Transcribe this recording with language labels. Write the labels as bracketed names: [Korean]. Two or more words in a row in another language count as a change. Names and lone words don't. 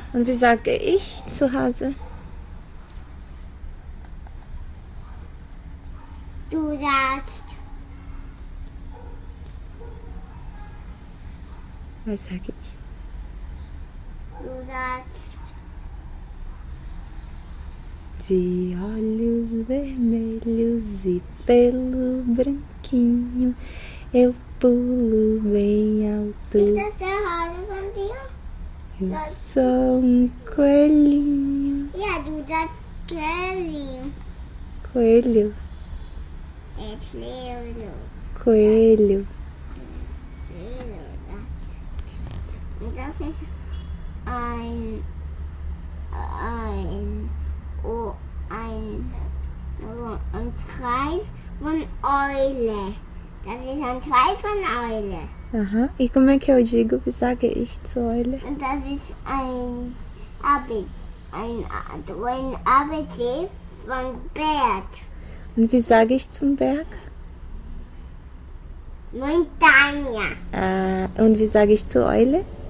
[German] Und wie sage ich zu Hause? Du sagst, Was sage ich? du sagst, [Portuguese] De olhos vermelhos e pelo branquinho, eu pulo bem alto. [German] ist das der Hase von dir? [Portuguese] Eu sou coelhinho. [German] Ja, du sagst Kelly. [Portuguese] Coelho, [English] It's Leo. [Portuguese] coelho. [German] Das ist ein Kreis von Eule. Das ist ein Kreis von Eule. [Portuguese] Aham. E como é que eu digo? [German] Wie sage ich zu Eule? Und das ist ein ABC von Berg. Und wie sage ich zum Berg? [Portuguese] Montanha. [German] Und wie sage ich zur Eule?